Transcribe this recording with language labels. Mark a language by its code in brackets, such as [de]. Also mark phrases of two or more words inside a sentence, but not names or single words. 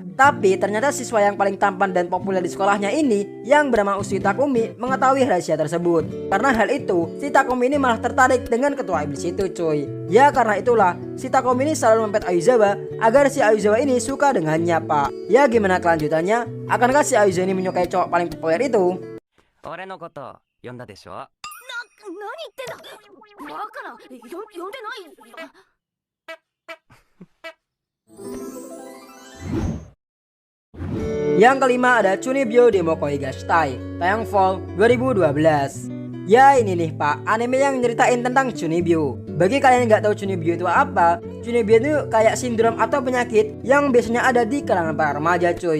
[id] Tapi ternyata siswa yang paling tampan dan populer di sekolahnya ini yang bernama Usui Takumi mengetahui rahasia tersebut. Karena hal itu, si Takumi ini malah tertarik dengan ketua iblis itu cuy. Ya karena itulah, si Takumi ini selalu mempet Aizawa agar si Aizawa ini suka dengannya pak. Ya gimana kelanjutannya? Akankah si Aizawa ini menyukai cowok paling populer itu? [ja] 俺のこと呼んだでしょ？何言ってんだ。バカな、呼んでないよ。 [id] Yang kelima ada Chunibyo Demokoi Gashitai, tayang Fall 2012. Ya ini nih pak, anime yang nyeritain tentang Chunibyo. Bagi kalian yang gak tahu Chunibyo itu apa, Chunibyo itu kayak sindrom atau penyakit yang biasanya ada di kalangan para remaja cuy.